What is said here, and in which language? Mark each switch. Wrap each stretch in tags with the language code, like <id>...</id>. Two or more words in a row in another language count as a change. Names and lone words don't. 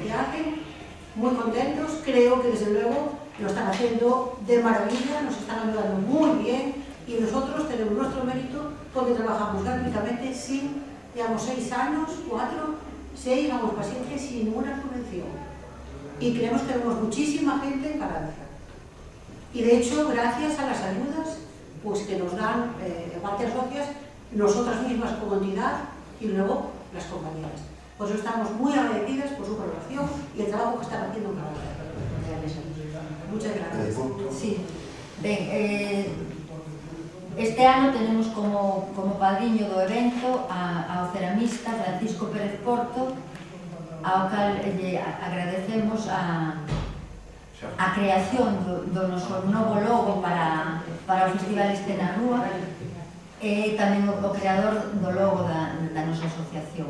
<es>que hacen, muy contentos, creo que desde luego lo están haciendo de maravilla, nos están ayudando muy bien y nosotros tenemos nuestro mérito porque trabajamos gratuitamente sin, digamos, 6 años, 4, 6 vamos pacientes sin ninguna subvención y creemos que tenemos muchísima gente en Carranza y de hecho gracias a las ayudas pues, que nos dan partes socias nosotras mismas como entidad y luego las compañeras. Por eso estamos muy agradecidas por su colaboración y el trabajo que están haciendo en Carranza. Muchas gracias. Sí.</es> <gl>Ben, este ano tenemos como padriño do evento ao ceramista Francisco Pérez Porto, ao cal agradecemos a creación do noso novo logo para o Festival Escena Rúa e tamén o creador do logo da nosa asociación.</gl>